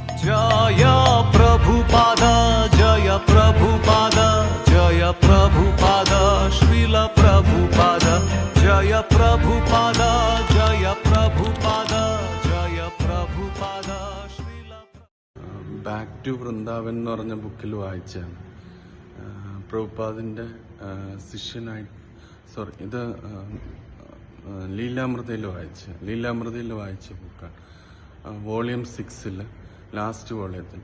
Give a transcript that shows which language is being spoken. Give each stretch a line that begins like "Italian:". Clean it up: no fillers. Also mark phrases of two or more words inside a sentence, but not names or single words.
Hindi: जय प्रभुपाद जय प्रभुपाद जय प्रभुपाद श्रील प्रभुपाद जय प्रभुपाद जय प्रभुपाद जय प्रभुपाद श्रील
Malayalam: ബാക്ക് ടു വൃന്ദാവൻ എന്ന് പറഞ്ഞ ബുക്കിൽ വായിച്ചാണ്. പ്രഭുപാദിൻ്റെ ശിഷ്യനായി ഇത് ലീലാമൃതയിൽ വായിച്ച ബുക്കാണ്. വോളിയം 6 ലാസ്റ്റ് വോളിയത്തിൽ.